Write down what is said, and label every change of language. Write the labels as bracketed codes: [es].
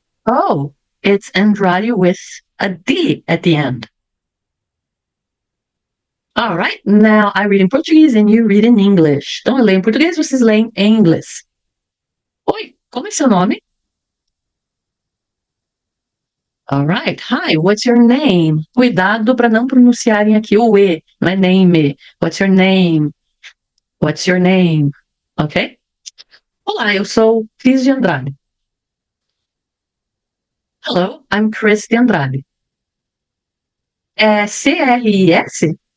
[en] Oh, it's Andrade with a D at the end. All right, now I read in Portuguese and you read in English. [pt] Então eu leio em português, vocês leem em inglês. Oi, como é seu nome? [en] All right, hi, what's your name? [pt] Cuidado para não pronunciarem aqui o E, não é name. [en] What's your name? What's your name? [pt] Ok? Olá, eu sou Cris de Andrade. [en] Hello, I'm Chris de Andrade. [pt] É C-R-I-S?